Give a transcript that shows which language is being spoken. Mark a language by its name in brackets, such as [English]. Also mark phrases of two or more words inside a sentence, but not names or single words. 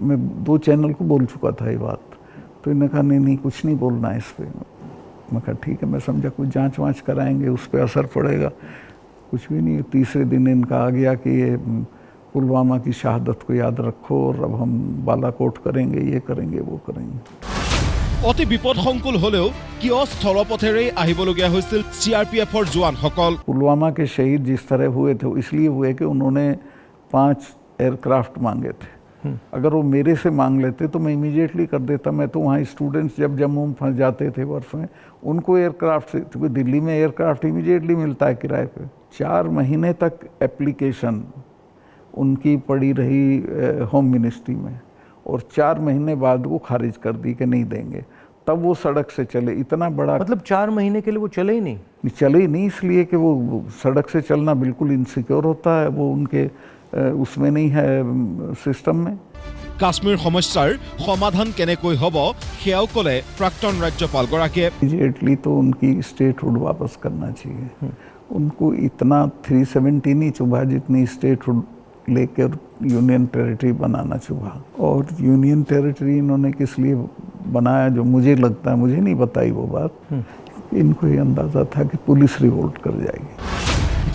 [Hindi] मैं 2 चैनल को बोल चुका था ये बात, तो इन्होंने कहा नहीं कुछ नहीं बोलना है इस पर। मैं कहा ठीक है, मैं समझा कुछ जांच वाँच कराएंगे, उस पर असर पड़ेगा। कुछ भी नहीं। तीसरे दिन इनका आ गया कि ये पुलवामा की शहादत को याद रखो और अब हम बालाकोट करेंगे, ये करेंगे, वो करेंगे। [Assamese] অতি বিপদসংকুল হলেও কিয় স্থলপথেৰে আহিবলগীয়া হৈছিল CRPFৰ জোৱানসকল। [Hindi] पुलवामा के शहीद जिस तरह हुए थे इसलिए हुए कि उन्होंने 5 एयरक्राफ्ट मांगे थे। अगर वो मेरे से मांग लेते तो मैं इमीडिएटली कर देता। मैं तो वहाँ स्टूडेंट्स जब जम्मू में फंस जाते थे बर्फ में, उनको एयरक्राफ्ट से, क्योंकि दिल्ली में एयरक्राफ्ट इमीडिएटली मिलता है किराए पे। 4 महीने तक एप्लीकेशन उनकी पड़ी रही [English] home ministry [Hindi] में, और 4 महीने बाद वो खारिज कर दी कि नहीं देंगे। तब वो सड़क से चले। इतना बड़ा मतलब 4 महीने के लिए वो चले ही नहीं। चले ही नहीं इसलिए कि वो सड़क से चलना बिल्कुल इनसिक्योर होता है, वो उनके उसमें नहीं है सिस्टम में। [Assamese] কাশ্মীৰ সমস্যাৰ সমাধান কেনেকৈ হ'ব সেয়াও ক'লে প্ৰাক্তন ৰাজ্যপালগৰাকীয়ে। [Hindi] इमीडिएटली तो उनकी स्टेटहुड वापस करना चाहिए। उनको इतना 370 नहीं चुभा जितनी स्टेटहुड लेकर [English] union territory [Hindi] बनाना चुभा। और [English] union territory [Hindi] इन्होंने किस लिए बनाया जो मुझे लगता है, मुझे नहीं बताई वो बात, इनको ये अंदाजा था कि पुलिस रिवोल्ट कर जाएगी।